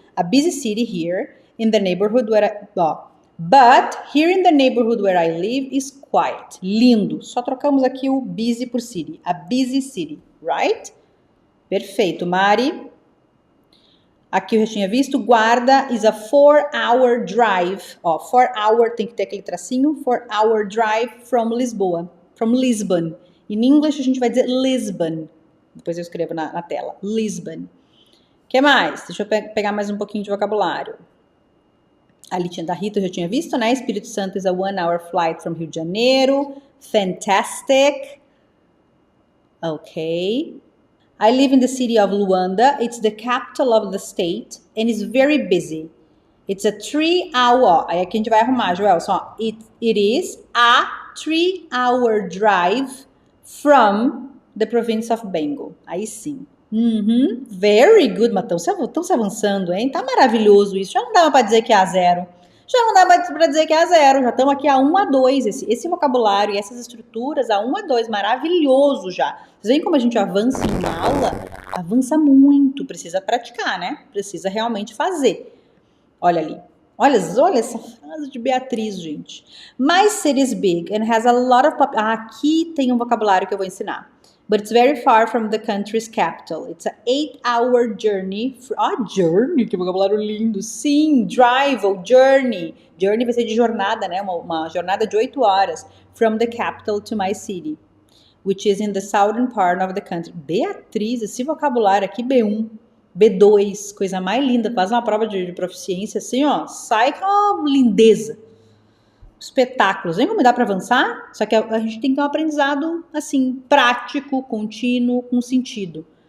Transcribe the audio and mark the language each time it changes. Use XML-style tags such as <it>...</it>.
<en>A busy city here in the neighborhood where but here in the neighborhood where I live is quiet.</en> <pt>Lindo. Só trocamos aqui o busy por city.</pt> <en>A busy city, right?</en> <pt>Perfeito, Mari. Aqui eu já tinha visto.</pt> <en>Guarda is a 4-hour drive. Ó, 4-hour</en> <pt>tem que ter aquele tracinho.</pt> <en>4-hour drive from Lisboa. From Lisbon.</en> <pt>Em inglês a gente vai dizer Lisbon. Depois eu escrevo na tela. Lisbon. O que mais? Deixa eu pegar mais um pouquinho de vocabulário. A listinha da Rita eu já tinha visto, né?</pt> <en>Espírito Santo is a 1-hour flight from Rio de Janeiro. Fantastic. Ok. I live in the city of Luanda. It's the capital of the state and is very busy. It's a 3-hour.</en> <pt>Aí aqui a gente vai arrumar, Joel.</pt> <en>Só, it is a 3-hour drive from the province of Bengo.</en> <pt>Aí sim.</pt> <en>Very good.</en> <pt>Mas estão se avançando, hein? Tá maravilhoso isso. Já não dava para dizer que é a 0. já não dá para dizer que é a 0, já estamos aqui a 1 a 2, esse vocabulário e essas estruturas a 1 a 2, maravilhoso já. Vocês veem como a gente avança em uma aula? Avança muito, precisa praticar, né? Precisa realmente fazer. Olha ali. Olha essa frase de Beatriz, gente.</pt> <en>My city is big and has a lot of...</en> <pt>aqui tem um vocabulário que eu vou ensinar.</pt> <en>But it's very far from the country's capital. It's an 8-hour journey. Journey,</en> <pt>que vocabulário lindo. Sim, drive ou journey. Journey vai ser de jornada, né? Uma jornada de 8 horas.</pt> <en>From the capital to my city, which is in the southern part of the country.</en> <pt>Beatriz, esse vocabulário aqui, B1, B2, coisa mais linda. Faz uma prova de proficiência assim, ó. Sai com uma lindeza. Espetáculos. Vem como dá para avançar? Só que a gente tem que ter um aprendizado, assim, prático, contínuo, com sentido.</pt>